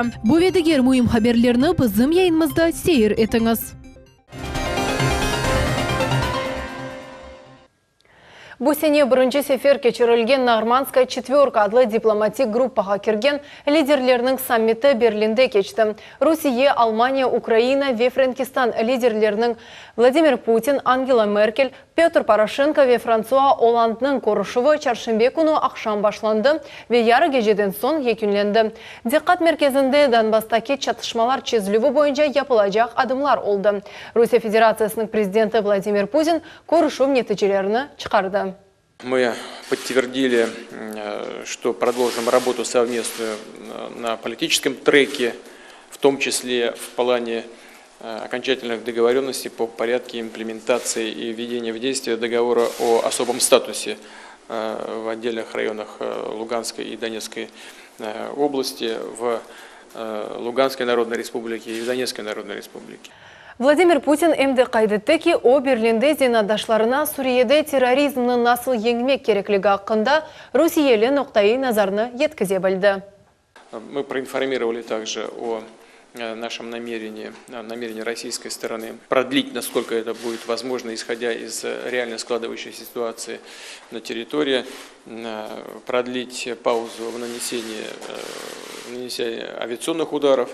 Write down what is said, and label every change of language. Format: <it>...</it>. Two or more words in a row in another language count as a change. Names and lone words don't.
<crh>Bu ve diğer mühim haberlerini bizim yayınımızda seyir etiniz. Bu sene birinci sefer keçirilgen Normandskaya четверка adlı diplomatik gruppaga kirgen liderlerinin sammiti Berlinde geçti. Rusya, Almanya, Ukrayna ve Frankistan liderlerinin Vladimir Putin, Angela Merkel, Petr Poroshenko ve François Hollande'nin koruşuvu çarşamba günü akşam başlandı ve yarı geceden son yekünlendi. Dikkat merkezinde Donbas'taki çatışmalar çözülüğü boyunca yapılacak adımlar oldu. Rusya Federasyası'nın prezidenti Vladimir Putin koruşuv neticelerini çıkardı.</crh> <ru>Мы подтвердили, что продолжим работу совместную на политическом треке, в том числе в плане окончательных договоренностей по порядке имплементации и введения в действие договора о особом статусе в отдельных районах Луганской и Донецкой области, в Луганской Народной Республике и в Донецкой Народной Республике.</ru> <crh>Vladimir Putin emdi kaydetti ki o Berlin'de zenadaşlarına Suriye'de terrorizmni nasıl yengmek gerekligi hakkında Rusiyeli noktayı nazarını yetkize bildi.</crh> <ru>Мы проинформировали также о нашем намерении российской стороны продлить, насколько это будет возможно, исходя из реально складывающейся ситуации на территории, продлить паузу в нанесении авиационных ударов.</ru>